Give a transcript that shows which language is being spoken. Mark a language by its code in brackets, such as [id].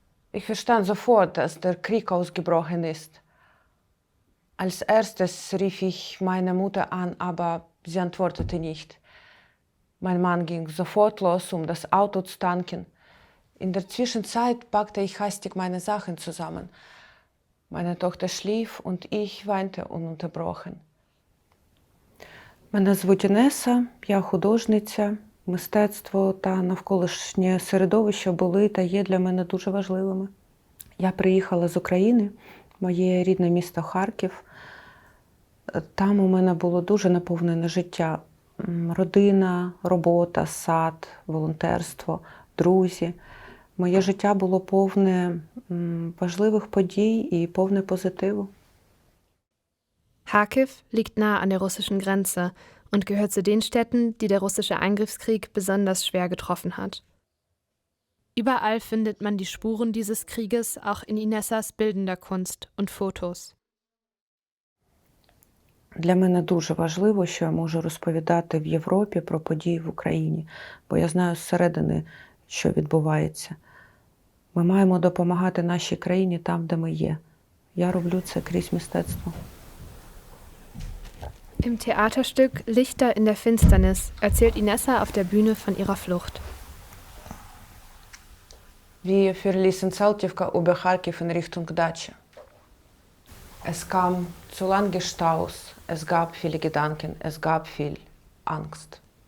[de] Ich verstand sofort, dass der Krieg ausgebrochen ist. Als erstes rief ich meine Mutter an, aber sie antwortete nicht. Mein Mann ging sofort los, um das Auto zu tanken. In der Zwischenzeit packte ich hastig meine Sachen zusammen. Meine Tochter schlief und ich weinte ununterbrochen. [uk] Мене звуть Інеса, я художниця. Мистецтво та навколишнє середовище були та є для мене дуже важливими. Я приїхала з України, моє рідне місто Харків. Там у мене було дуже наповнене життя. Родина, робота, сад, волонтерство, друзі. Моє життя було повне важливих подій і повне позитиву. [de] Charkiw liegt nahe an der russischen Grenze und gehört zu den Städten, die der russische Eingriffskrieg besonders schwer getroffen hat. Überall findet man die Spuren dieses Krieges auch in Inessas bildender Kunst und Fotos. [uk] Для мене дуже важливо, що я можу розповідати в Європі про події в Україні, бо я знаю зсередини, що відбувається. Ми маємо допомагати нашій країні там, де ми є. Я роблю це крізь мистецтво. [de] Im Theaterstück Lichter in der Finsternis erzählt Inessa auf der Bühne von ihrer Flucht. Wir verließen Saltivka über Charkiw in Richtung Datscha. Es kam zu lange Staus, es gab viele Gedanken, es gab viel Angst.